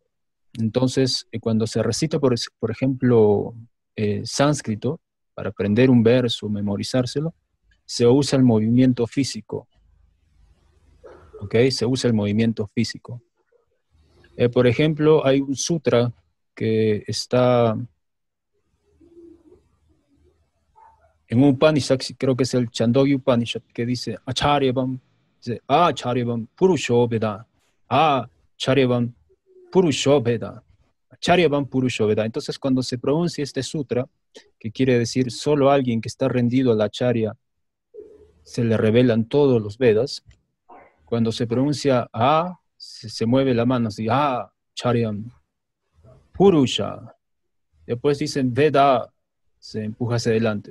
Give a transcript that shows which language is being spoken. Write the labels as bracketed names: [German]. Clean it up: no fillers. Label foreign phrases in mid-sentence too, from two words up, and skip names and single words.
[Spanish] Entonces, cuando se recita, por ejemplo, sánscrito, para aprender un verso, memorizárselo, se usa el movimiento físico. ¿Ok? Se usa el movimiento físico. Por ejemplo, hay un sutra que está en un Upanishad, creo que es el Chandogya Upanishad, que dice [Sanskrit] आचार्यवान् पुरुषो वेद आचार्यवान् पुरुषो वेद आचार्यवान् पुरुषो वेद. [Spanish] Entonces, cuando se pronuncia este sutra, que quiere decir solo alguien que está rendido a la Acharya, se le revelan todos los Vedas. Cuando se pronuncia se mueve la mano así, [Sanskrit] आचार्यं पुरुष. [Spanish] Después dicen Veda, se empuja hacia adelante.